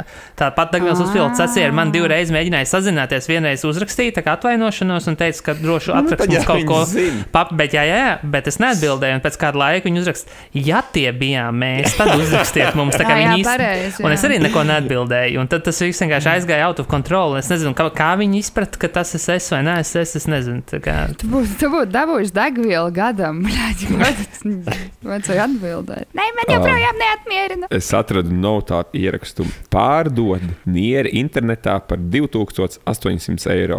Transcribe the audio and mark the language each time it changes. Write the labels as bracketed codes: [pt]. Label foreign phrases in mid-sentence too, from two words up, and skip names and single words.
[lv] Tā pat degvielas uzpildes stacija ar mani 2 reizes mēģināja sazināties, vienreiz uzrakstīja tā kā atvainošanos un teica, ka droši atrakst mums kaut ko, bet es neatbildēju, un pēc kāda laika viņi uzrakst, ja tie bijām mēs, tad uzrakstiet mums, tā kā viņi pareizi, un es arī neko neatbildēju, un tad tas viss vienkārši aizgāja [en] out of control, [lv] un es nezinu, kā viņi izprat, ka tas es vai nē, es nezinu. Tu būtu dabūjis degvielu gadam. Vajadzēja atbildēt. Nē, man joprojām neatmierina. Es atradu notātu ierakstu. Pārdod nieri internetā par 2800 eiro.